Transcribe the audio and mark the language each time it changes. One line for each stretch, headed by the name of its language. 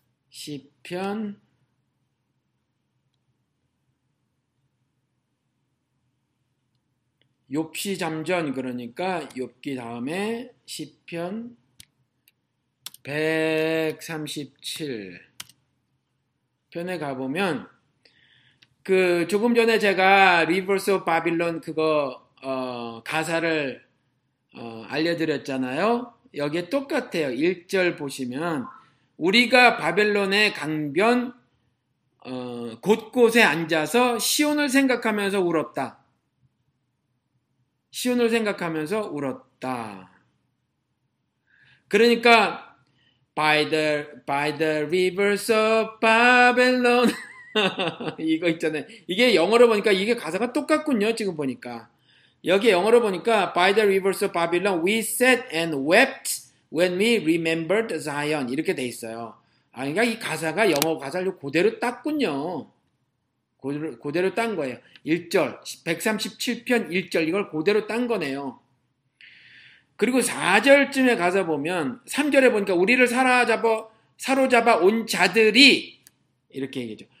Korean: 시편 욥시잠전 그러니까 욥기 다음에 시편 137편에 가보면 그 조금 전에 제가 리버스 오브 바빌론 그거 가사를 알려드렸잖아요. 여기에 똑같아요. 1절 보시면 우리가 바벨론의 강변 곳곳에 앉아서 시온을 생각하면서 울었다. 시온을 생각하면서 울었다. 그러니까
English: by the rivers of Babylon
Korean: 이거 있잖아요. 이게 영어로 보니까 이게 가사가 똑같군요. 지금 보니까 여기 영어로 보니까
English: by the rivers of Babylon we sat and wept when we remembered Zion
Korean: 이렇게 돼 있어요. 아, 그러니까 이 가사가 영어 가사를 그대로 땄군요. 그대로 딴 거예요. 1절, 137편 1절, 이걸 그대로 딴 거네요. 그리고 4절쯤에 가서 보면, 3절에 보니까, 우리를 사로잡아 온 자들이, 이렇게 얘기하죠.